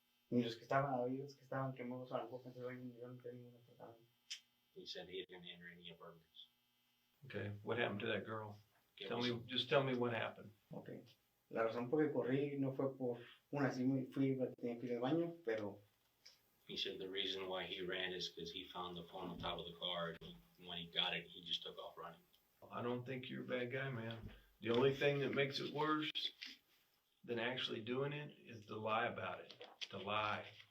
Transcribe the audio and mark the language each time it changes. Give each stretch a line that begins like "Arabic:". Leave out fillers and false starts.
Spanish: Y los que estaban ahí, los que estaban quemados, a lo mejor pensé, yo no tenía ningún apartamento.
English: He said he didn't enter any apartments. Okay, what happened to that girl? Just tell me what happened. Okay.
Spanish: La razón por que corrí no fue por una, sí fui al baño, pero.
English: He said the reason why he ran is because he found the phone on top of the car, and when he got it, he just took off running. I don't think you're a bad guy, man. The only thing that makes it worse than actually doing it is to lie about it. To lie.